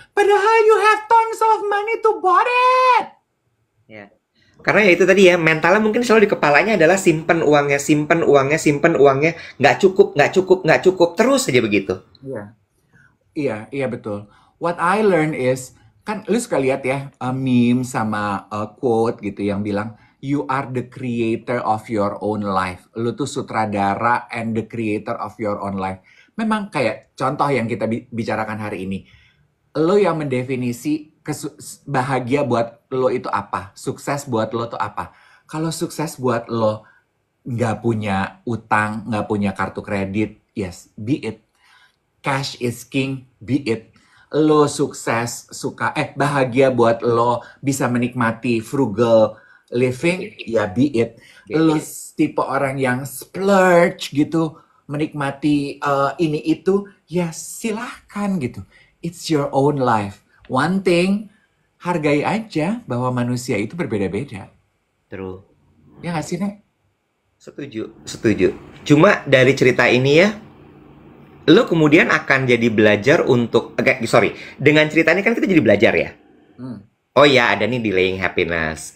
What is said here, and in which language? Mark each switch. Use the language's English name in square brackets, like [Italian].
[Indonesian] Padahal [English] you have tons of money to buy it. [Indonesian] Iya. Karena ya itu tadi ya, mentalnya mungkin selalu di kepalanya adalah simpen uangnya, simpen uangnya, simpen uangnya, nggak cukup, nggak cukup, nggak cukup, terus aja begitu. Iya. Iya betul. [English] What I learn is, [Indonesian] kan lu suka lihat ya meme sama quote gitu yang bilang, [English] you are the creator of your own life. [Indonesian] Lu tuh sutradara [English] and the creator of your own life. [Indonesian] Memang kayak contoh yang kita bicarakan hari ini. Lo yang mendefinisi bahagia buat lo itu apa? Sukses buat lo tuh apa? Kalau sukses buat lo nggak punya utang, nggak punya kartu kredit, [English] yes, be it. Cash is king, be it. [Indonesian] Lo sukses, bahagia buat lo bisa menikmati frugal living, ya [English] be it. [Indonesian] Lo tipe orang yang splurge gitu, menikmati ini itu, ya silahkan gitu. [English] It's your own life. One thing, [Indonesian] hargai aja bahwa manusia itu berbeda-beda. [English] True. [Indonesian] Ya nggak sih, Nek? Setuju, setuju. Cuma dari cerita ini ya, lo kemudian akan jadi belajar untuk, dengan cerita ini kan kita jadi belajar ya. Oh ya, ada nih delaying happiness.